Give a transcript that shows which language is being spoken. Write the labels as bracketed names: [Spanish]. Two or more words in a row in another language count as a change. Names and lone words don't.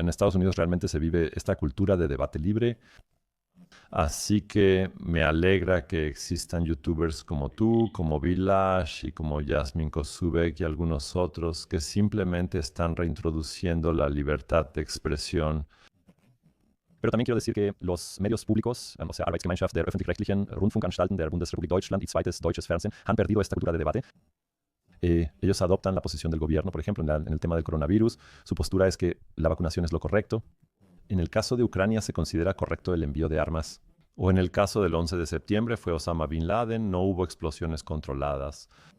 [Spanish] En Estados Unidos realmente se vive esta cultura de debate libre. Así que me alegra que existan youtubers como tú, como Village y como Yasmin Kozubek y algunos otros que simplemente están reintroduciendo la libertad de expresión. Pero también quiero decir que los medios públicos, o sea, Arbeitsgemeinschaft der öffentlich-rechtlichen Rundfunkanstalten der Bundesrepublik Deutschland y Zweites Deutsches Fernsehen, han perdido esta cultura de debate. Ellos adoptan la posición del gobierno, por ejemplo, en el tema del coronavirus. Su postura es que la vacunación es lo correcto. En el caso de Ucrania se considera correcto el envío de armas. O en el caso del 11 de septiembre fue Osama Bin Laden, no hubo explosiones controladas.